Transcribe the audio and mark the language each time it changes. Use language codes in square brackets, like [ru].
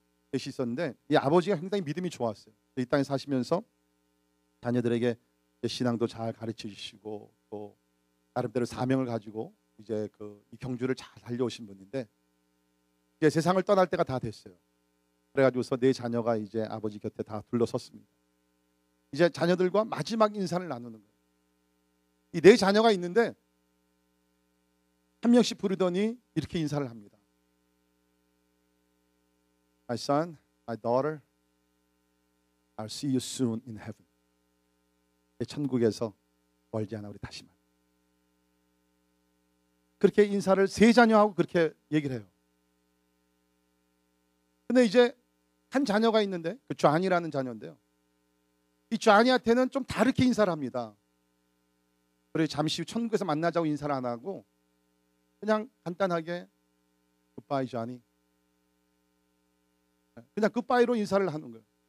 [ko] 넷이 있었는데 이 아버지가 굉장히 믿음이 좋았어요. 이 땅에 사시면서 자녀들에게 신앙도 잘 가르쳐 주시고 또 나름대로 사명을 가지고 이제 이 경주를 잘 달려오신 분인데 이제 세상을 떠날 때가 다 됐어요. 그래가지고서 네 자녀가 이제 아버지 곁에 다 둘러섰습니다. 이제 자녀들과 마지막 인사를 나누는 거예요. 이 네 자녀가 있는데 한 명씩 부르더니 이렇게 인사를 합니다. [en] My son, my daughter, I'll see you soon in heaven. [ko] 천국에서 멀지 않아 우리 다시 만나. 그렇게 인사를 세 자녀하고 그렇게 얘기를 해요. 근데 이제 한 자녀가 있는데 그 존이라는 자녀인데요. 이 존이한테는 좀 다르게 인사를 합니다. 그리고 잠시 후 천국에서 만나자고 인사를 안 하고 그냥 간단하게 굿바이 존이, 그냥 굿바이로 인사를 하는 거예요.